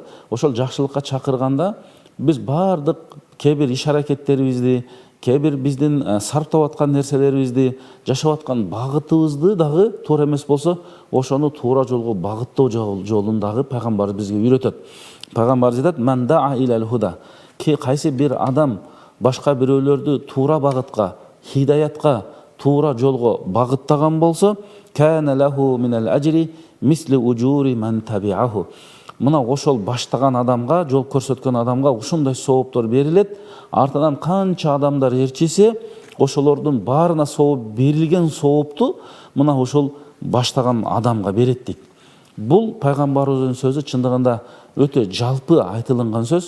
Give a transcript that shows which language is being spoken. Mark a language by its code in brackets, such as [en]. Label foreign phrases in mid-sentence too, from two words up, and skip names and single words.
[ky] Ошол жакшылыкка чакырганда биз баардык кээ-бир иш-аракеттерибизди, кээ-бир биздин сарптап аткан нерселерибизди, жашап аткан багытыбызды дагы туура эмес болсо, ошону туура жолго багыттоо жолун дагы Пайгамбарыбыз бизге үйрөтөт. Пайгамбарыбыз айтат: [ar] "من دعا إلى الهدى", [ky] кайсы бир адам башка бирөөлөрдү туура багытка, хидаятка, туура жолго багыттаган болсо, [ar] كان له من الأجر مثل أجور من تبعه. [ky] Мына ошол баштаган адамга, жол көрсөткөн адамга ушундай сооптор берилет. Артынан канча адамдар ээрчисе, ошолордун баарына сооп берилген соопту мына ошол баштаган адамга берет дейт. Бул пайгамбарыбыздын сөзү чындыгында өтө жалпы айтылган сөз.